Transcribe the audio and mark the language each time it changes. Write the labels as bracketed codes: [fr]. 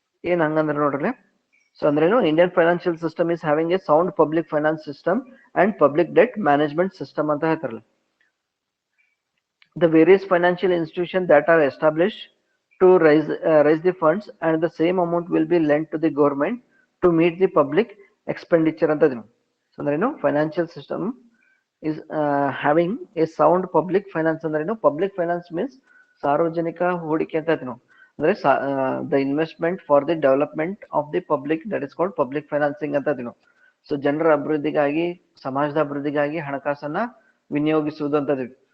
[kn] ಏನ್ ಹಂಗಂದ್ರೆ ನೋಡ್ರಲೆ, ಸೊ ಅಂದ್ರೇನು, [en] Indian financial system is having a sound public finance system and public debt management system [kn] ಅಂತ ಹೇಳ್ತಾರಲ್ಲ. [en] The various financial institutions that are established to raise the funds and the same amount will be lent to the government to meet the public expenditure [kn] ಅಂತ ಇದೀನಿ. So ಅಂದ್ರೇನು, financial system [en] is having a sound public finance [kn] ಅಂದ್ರೇನು, public finance means ಸಾರ್ವಜನಿಕ ಹೂಡಿಕೆ ಅಂತ ಹೇಳ್ತೀವಿ ನಾವು. [en] ಅಂದ್ರೆ the investment for the development of the public, that is called public financing [kn] ಅಂತ ಹೇಳ್ತೀವಿ ನಾವು. ಸೊ ಜನರ ಅಭಿವೃದ್ಧಿಗಾಗಿ, ಸಮಾಜದ ಅಭಿವೃದ್ಧಿಗಾಗಿ ಹಣಕಾಸನ್ನ ವಿನಿಯೋಗಿಸುವುದು ಅಂತ ಇದೀವಿ.